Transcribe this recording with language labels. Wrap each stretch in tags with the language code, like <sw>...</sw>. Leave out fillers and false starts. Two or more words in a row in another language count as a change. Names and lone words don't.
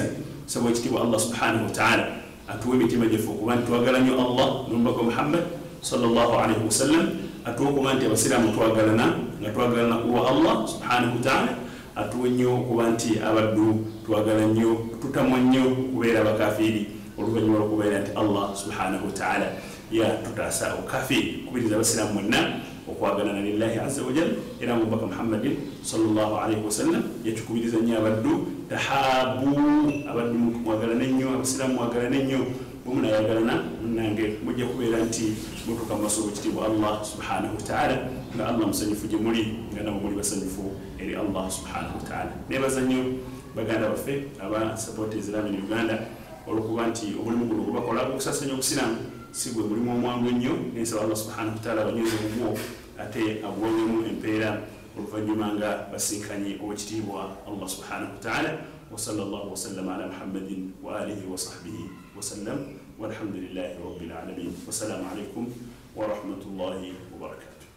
<lg>Sabwa ekitiibwa Allah</lg> <ar>سبحانه وتعالى</ar> <lg>atuwa emitima gyaffe okuba nti twagala nnyo Allah n'omubaka Muhammad</lg> <ar>صلى الله عليه وسلم,</ar> <lg>atuwa okuba nti abasiraamu twagalana nga twagalana kulwa Allah</lg> <ar>سبحانه وتعالى,</ar> <lg>atuwa nnyo okuba nti abaddu twagala nnyo tutamwa nnyo kubeera abakafiri oluvannyuma lw'okubeera nti Allah</lg> <ar>سبحانه وتعالى</ar> <lg>yatutaasa obukafiri. Kubiriza abasiraamu mwenna okwagalana</lg> <ar>لله عز وجل,</ar> <lg>era omubaka Muhammadin</lg> <ar>صلى الله عليه وسلم</ar> <lg>yatukubiriza nnyo abaddu tahabu, abaddu mwagalane nnyo, abasiraamu mwagalane nnyo. Munayagalana munnange mujja kubeera nti mutuuka mu maaso g'ekitiibwa Allah</lg> <ar>سبحانه وتعالى</ar> <lg>nga Allah musanyufu gye muli nga nabo muli basanyufu eri Allah</lg> <ar>سبحانه وتعالى.</ar> <lg>Neebaza nnyo baganda baffe aba Support Islamic Uganda olw'okuba nti omulimu guno gwe bakola okusasanya obusiraamu si gwe mulimu omwangu ennyo. Nsaba Allah</lg> <ar>سبحانه وتعالى</ar> <lg>abanyweze bugwo ate abuwonyemu empeera oluvannyuma nga basinkanye ow'ekitiibwa Allah</lg> <ar>سبحانه وتعالى. وصلى الله وسلم على محمد وآله وصحبه وسلم والحمد لله رب العالمين. والسلام عليكم ورحمة الله وبركاته.</ar>